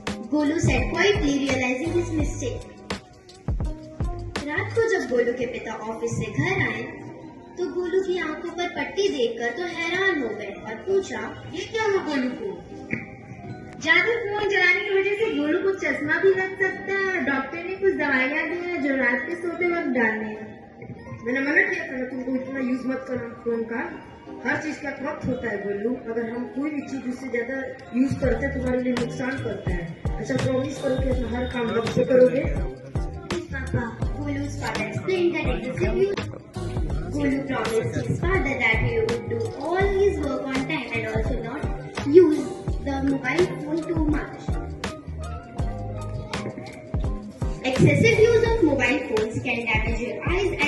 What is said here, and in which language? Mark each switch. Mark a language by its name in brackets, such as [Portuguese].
[English] Golu said quietly, realizing his mistake. [Hindi] रात को जब गोलू के पिता ऑफिस से घर आए तो गोलू की आंखों पर पट्टी देखकर तो हैरान हो गए और पूछा, ये क्या हुआ गोलू को? ज्यादा फोन चलाने की वजह से गोलू को चश्मा भी लग सकता है और डॉक्टर ने कुछ दवाइयाँ दी हैं जो रात के सोते वक्त डालने हैं। मैंने मना किया था ना तुमको इतना यूज मत करना फोन का। हर चीज का वक्त होता है गोलू, अगर हम कोई भी चीज उससे ज्यादा यूज करते हैं तुम्हारे लिए नुकसान करता है। अच्छा प्रॉमिस करो कि अपना हर काम वक्त से करोगे। [English] Golu's father explained that excessive use. Golu promised his father that he would do all his work on time and also not use the mobile phone too much. Excessive use of mobile phones can damage your eyes